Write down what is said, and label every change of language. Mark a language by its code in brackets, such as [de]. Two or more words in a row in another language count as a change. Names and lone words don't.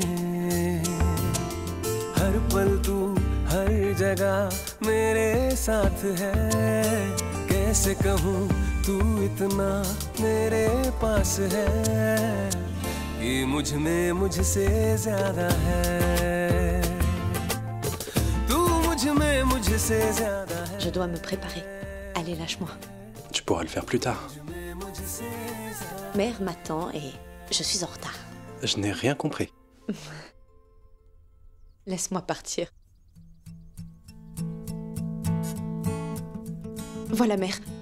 [hi] हर पल तू हर जगह मेरे साथ है कैसे कहूँ तू इतना मेरे पास है कि मुझ में मुझसे ज्यादा है तू मुझ में मुझसे ज्यादा है [fr] Je dois me préparer. Allez, lâche-moi. Tu pourras le faire plus tard. Mère m'attend et je suis en retard. Je n'ai rien compris. Laisse-moi partir. Voilà, mère.